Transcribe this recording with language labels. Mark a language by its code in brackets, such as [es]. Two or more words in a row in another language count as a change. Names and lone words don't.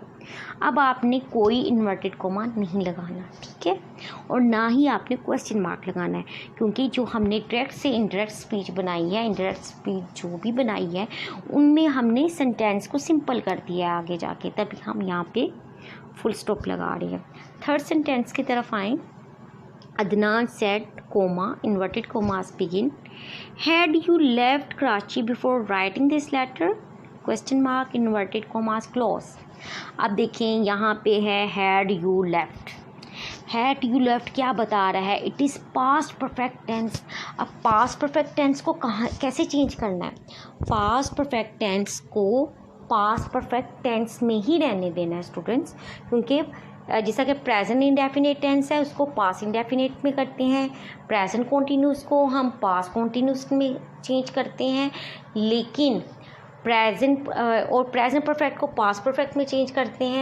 [hi] अब आपने कोई [en] inverted comma [hi] नहीं लगाना, ठीक है, और ना ही आपने [en] question mark [hi] लगाना है, क्योंकि जो हमने डायरेक्ट से [en] indirect speech [hi] बनाई है, [en] indirect speech [hi] जो भी बनाई है उनमें हमने सेंटेंस को सिंपल कर दिया है आगे जाके, तभी हम यहाँ पे [en] full stop [hi] लगा रहे हैं। [en] third sentence [hi] की तरफ आएँ। [en] Adnan said, comma, inverted commas begin. Had you left Karachi before writing this letter? Question mark, inverted commas close. [hi] अब देखें यहाँ पे है [en] had you left. Had you left [hi] क्या बता रहा है? [en] It is past perfect tense. [hi] अब [en] past perfect tense [hi] को कैसे चेंज करना है? [en] past perfect tense [hi] को [en] past perfect tense [hi] में ही रहने देना है स्टूडेंट्स, क्योंकि जैसा कि [en] present indefinite tense [hi] है उसको [en] past indefinite [hi] में करते हैं, [en] present continuous [hi] को हम [en] past continuous [hi] में चेंज करते हैं, लेकिन प्रेजेंट और [en] present perfect [hi] को [en] past perfect [hi] में चेंज करते हैं।